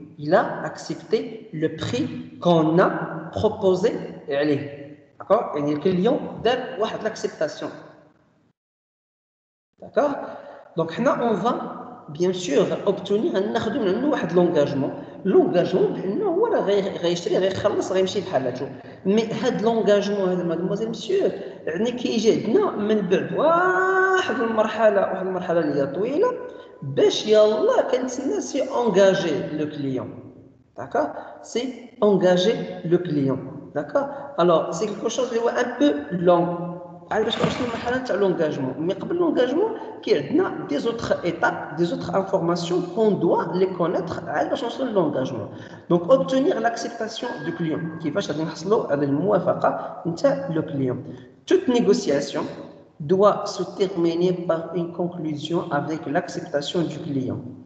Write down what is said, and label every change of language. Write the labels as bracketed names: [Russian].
[French] Il a accepté le prix qu'on a proposé. D'accord? Et le client donne l'acceptation. D'accord? Donc là, on va bien sûr obtenir l'engagement. L'engagement, [Arabic] هو غيشري غيخلص غيمشي بحالته. مي هذا l'engagement, mademoiselle, monsieur, يعني كيجي عندنا من بعد واحد المرحله اللي هي طويله باش يلاه كنتسنى سي [French] engager le client. D'accord? C'est engager le client. D'accord? Alors, c'est quelque chose qui est un peu long. [Arabic] باش نوصلوا للمرحله تاع l'engagement. [French] Mais قبل l'engagement, il y a des autres étapes, des autres informations qu'on doit les connaître [Arabic] باش نوصلوا [French] l'engagement. Donc obtenir l'acceptation du client. [Arabic] كيفاش غادي نحصلوا على الموافقه نتاع le client. [French] Toute négociation doit se terminer par une conclusion avec l'acceptation du client.